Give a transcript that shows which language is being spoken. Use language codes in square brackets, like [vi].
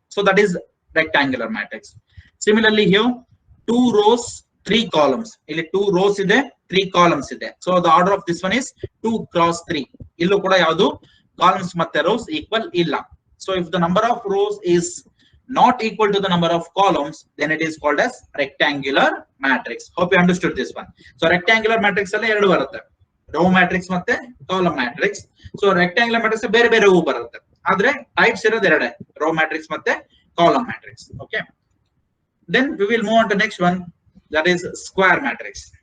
[en] So that is rectangular matrix. Similarly here 2 rows 3 columns. [kn] ಇಲ್ಲಿ 2 rows ಇದೆ, 3 columns ಇದೆ. [en] So the order of this one is 2 cross 3. [kn] ಇಲ್ಲೂ ಕೂಡ ಯಾವುದು columns ಮತ್ತೆ rows equal ಇಲ್ಲ. [en] So if the number of rows is not equal to the number of columns, then it is called as rectangular matrix. Hope you understood this one. [kn] So rectangular matrix ಅಲ್ಲಿ ಎರಡು ಬರುತ್ತೆ, row matrix ಮತ್ತೆ column matrix. So rectangular matrix ಬೇರೆ ಬೇರೆ ಹೂ ಬರುತ್ತೆ, ಆದ್ರೆ types ಇರೋದು ಎರಡೇ, row matrix ಮತ್ತೆ column matrix. [en] Okay, then we will move on to next one, that is square matrix.